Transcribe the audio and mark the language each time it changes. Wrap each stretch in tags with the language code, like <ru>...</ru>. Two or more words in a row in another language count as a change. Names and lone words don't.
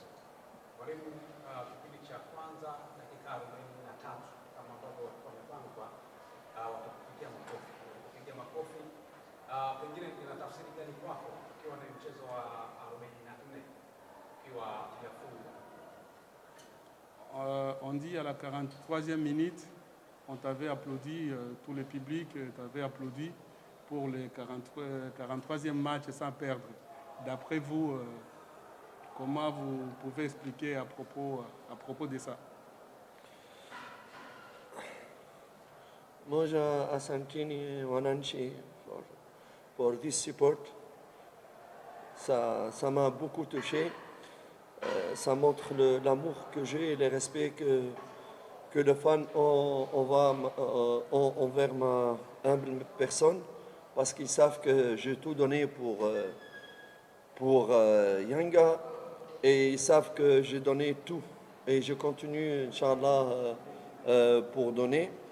<sw>Mwalimu, kipindi cha kwanza dakika 43 kama ambavyo wamepangwa watakupigia makofi. Pengine ina tafsiri gani kwako ukiwa na mchezo wa 44 ukiwa hujafunga?</sw> <fr>On dit à la 43e minute, on t'avait applaudi, tout le public t'avait applaudi pour le 43e match sans perdre. D'après vous, comment vous pouvez expliquer à propos de ça?</fr> <sw>Moja asanteni wananchi</sw> <en>for this support.</en> <fr>ça m'a beaucoup touché. Ça montre l'amour que j'ai et le respect que les fans ont envers ma humble personne, parce qu'ils savent que j'ai tout donné pour Yanga, et ils savent que j'ai donné tout et je continue,</fr> <ar>إن شاء الله,</ar> <fr>pour donner.</fr>